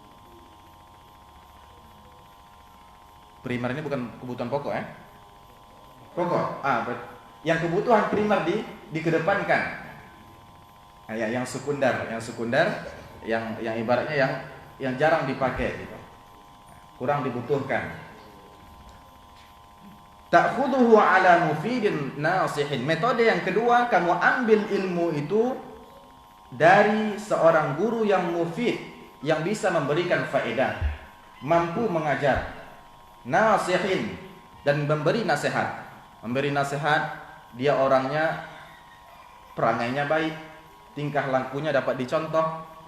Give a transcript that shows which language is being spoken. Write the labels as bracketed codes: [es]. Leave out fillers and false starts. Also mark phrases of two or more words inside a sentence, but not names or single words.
[id] Primer ini bukan kebutuhan pokok, ya. pokok. Yang kebutuhan primer dikedepankan. Nah, yang sekunder, yang ibaratnya yang jarang dipakai gitu. Kurang dibutuhkan. [ar] تأخذه على مفيد ناصح. [id] Metode yang kedua, kamu ambil ilmu itu dari seorang guru yang mufid, yang bisa memberikan faedah, mampu mengajar, nasihin, dan memberi nasihat. Memberi nasihat, dia orangnya perangainya baik, tingkah lakunya dapat dicontoh.